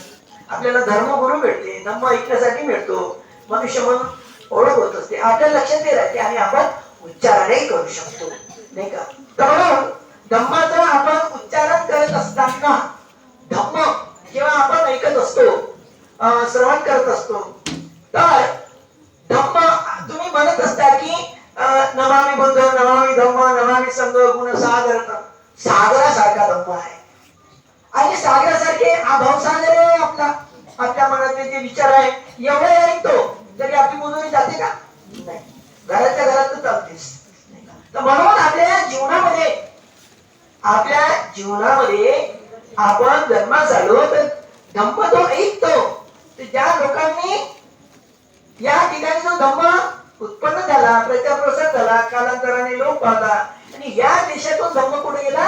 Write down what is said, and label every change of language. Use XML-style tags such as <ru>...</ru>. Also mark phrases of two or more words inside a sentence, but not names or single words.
<mr>आपल्याला धर्मगुरू मिळते, धर्म ऐकण्यासाठी मिळतो, मनुष्य म्हणून ओळख होत असते, आपल्या लक्षात राहते आणि आपण उच्चारणही करू शकतो, नाही का? तर म्हणून धम्माचा आपण उच्चारण करत असताना धम्म जेव्हा आपण ऐकत असतो, श्रवण करत असतो, तर धम्म तुम्ही म्हणत असता की</mr> <sa>नमामि बुद्ध, नमामि धम्म, नमामि संघ,</sa> <mr>गुण सागर, सागरासारखा धम्म आहे. आणि सागरासारखे हा भावसागर आहे आपला, आपल्या मनातले जे विचार आहे एवढे ऐकतो तरी आपली मुजोरी जाते का? नाही, घराच्या घरात चालतेच. तर म्हणून आपल्या जीवनामध्ये आपण जन्मास आलो तर धम्म जो ऐकतो, ज्या लोकांनी या ठिकाणी जो धम्म उत्पन्न झाला, प्रचार प्रसार झाला, कालांतराने लोक पावला आणि या देशातून धम्म कुठे गेला?</mr>